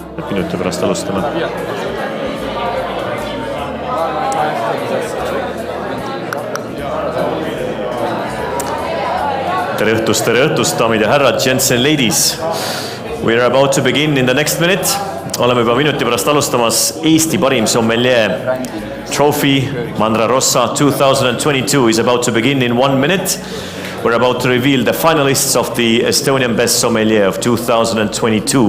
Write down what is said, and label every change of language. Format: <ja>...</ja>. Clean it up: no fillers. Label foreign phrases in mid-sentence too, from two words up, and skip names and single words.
<et>minuti pärast alustame. Tere õhtust, daamid ja härrad,</et> <en>gents and ladies. We are about to begin in the next minute.</en> <et>Oleme juba minuti pärast alustamas Eesti Parim Sommeljee trophy.</et> <en>Mandra Rossa 2022 is about to begin in 1 minute. We're about to reveal the finalists of the Estonian Best Sommeljee of 2022.</en>